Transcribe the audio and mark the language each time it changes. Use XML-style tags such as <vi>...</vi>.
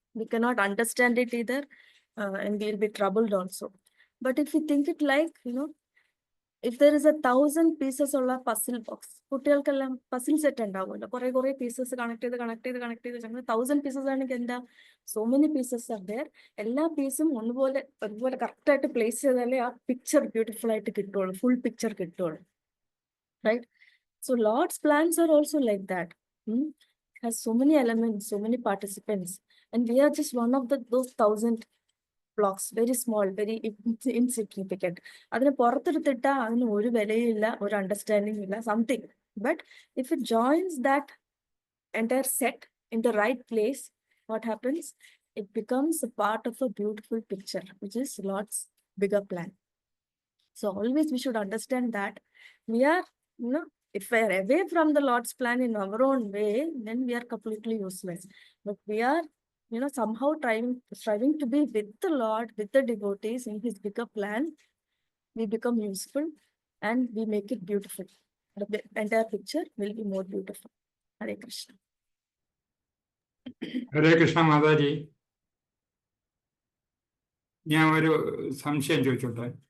<en>We cannot understand it either, and we'll be troubled also. But if we think it like, if there is 1,000 pieces ഉള്ള puzzle box,</en> <ml>കുട്ടികൾക്കെല്ലാം puzzle set ഉണ്ടാവുമല്ലോ, കുറെ pieces connect ചെയ്ത് 1,000 pieces ആണെങ്കിൽ എന്താ,</ml> <en>so many pieces are there.</en> <ml>എല്ലാ പീസും ഒരുപോലെ കറക്റ്റ് ആയിട്ട് പ്ലേസ് ചെയ്താലേ ആ പിക്ചർ ബ്യൂട്ടിഫുൾ ആയിട്ട് കിട്ടുള്ളൂ, ഫുൾ പിക്ചർ കിട്ടുള്ളൂ, right?</ml> <en>So Lord's plans are also like that. Has so many elements, so many participants, and we are just one of those 1,000 blocks, very small, very insignificant.</en> <ml>അതിനെ പുറത്തെടുത്തിട്ടാ അതിന് ഒരു വിലയില്ല, ഒരു understanding ഇല്ല, something.</ml> <en>But if it joins that entire set in the right place, what happens? It becomes a part of a beautiful picture, which is Lord's bigger plan. So always we should understand that we are, if we are away from the Lord's plan in our own way, then we are completely useless. But we are, somehow striving to be with the Lord, with the devotees in his bigger plan. We become useful and we make it beautiful. The entire picture will be more beautiful. Hare Krishna.</en> <ml>ഹരേ കൃഷ്ണ മാതാജി, ഞാൻ ഒരു സംശയം ചോദിച്ചോട്ടെ?</ml>